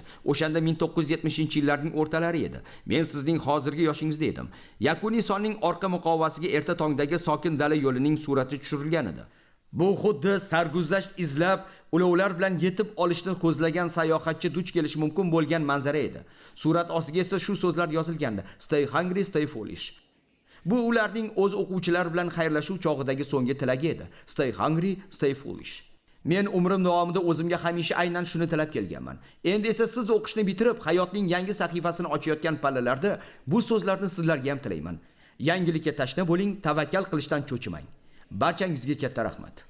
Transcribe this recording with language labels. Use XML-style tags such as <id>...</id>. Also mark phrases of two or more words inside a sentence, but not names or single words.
<uz>O'shanda 1970-yillarning o'rtalari edi. Men sizning hozirgi yoshingizda edim. Yakuniy sonning orqa muqovasiga erta tongdagi sokin dala yo'lining surati tushirilgan edi. Bu xuddi sarguzasht izlab, ulovlar bilan yetib olishni ko'zlagan sayohatchi duch kelish mumkin bo'lgan manzara edi. Surat ostiga esa shu so'zlar yozilgandi:</uz> <en>Stay hungry, stay foolish.</en> <uz>Bu ularning o'z o'quvchilari bilan xayrlashuv chog'idagi so'nggi tilagi edi.</uz> <en>Stay hungry, stay foolish.</en> <uz>Men umrim davomida o'zimga hamisha aynan shuni tilab kelganman. Endi esa siz o'qishni bitirib, hayotning yangi sahifasini ochayotgan pallalarda bu so'zlarni sizlarga ham tilayman. Yangilikka tashna bo'ling, tavakkal qilishdan cho'chimang. Barchangizga katta rahmat.</uz>